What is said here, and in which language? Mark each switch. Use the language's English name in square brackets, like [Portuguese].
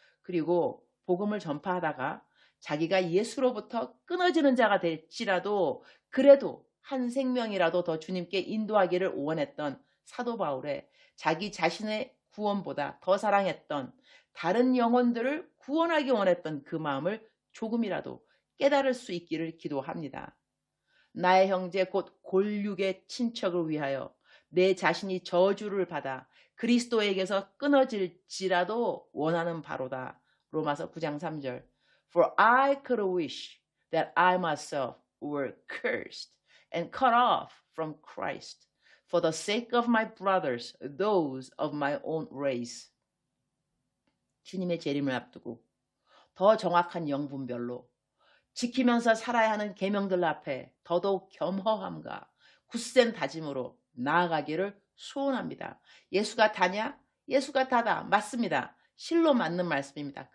[Korean] 그리고 복음을 전파하다가 자기가 예수로부터 끊어지는 자가 될지라도 그래도 한 생명이라도 더 주님께 인도하기를 원했던 사도 바울의 자기 자신의 구원보다 더 사랑했던 다른 영혼들을 구원하기 원했던 그 마음을 조금이라도 깨달을 수 있기를 기도합니다. 나의 형제 곧 골육의 친척을 위하여 내 자신이 저주를 받아 그리스도에게서 끊어질지라도 원하는 바로다. 로마서 9장 3절. [English] For I could wish that I myself were cursed and cut off from Christ for the sake of my brothers, those of my own race. [Korean] 주님의 재림을 앞두고 더 정확한 영분별로 지키면서 살아야 하는 계명들 앞에 더더욱 겸허함과 굳센 다짐으로 나아가기를 소원합니다. 예수가 다냐? 예수가 다다. 맞습니다. 실로 맞는 말씀입니다.